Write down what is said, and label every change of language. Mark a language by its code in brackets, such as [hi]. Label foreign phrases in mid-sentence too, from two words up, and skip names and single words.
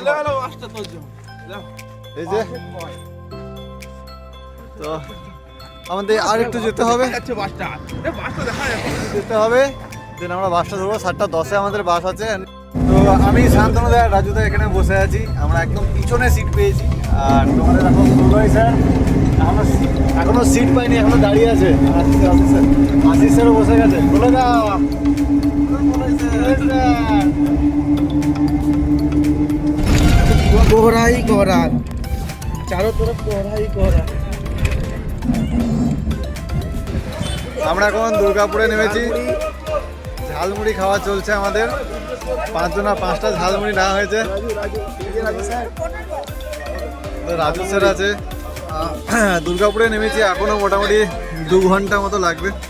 [bn] এই যে, তো আমাদের আর একটু যেতে হবে, দেন আমরা বাসটা ধরবো। 7:10 আমাদের বাস আছে। তো আমি শান্তনুদা রাজুদা এখানে বসে আছি। আমরা একদম পিছনে সিট পেয়েছি। আর তোমাদের এখন দুর্গাই স্যার এখনো সিট পাইনি, এখনো দাঁড়িয়ে আছে। আশিস স্যারও বসে গেছে। বলে দাও [hi] कोहरा ही कोहरा, चारों तरफ कोहरा ही कोहरा। [bn] আমরা এখন দুর্গাপুরে নেমেছি। ঝালমুড়ি খাওয়া চলছে আমাদের। 5টা ঝালমুড়ি নেওয়া হয়েছে। রাজু স্যার আছে। দুর্গাপুরে নেমেছি, এখনো মোটামুটি 2 ঘন্টা মতো লাগবে।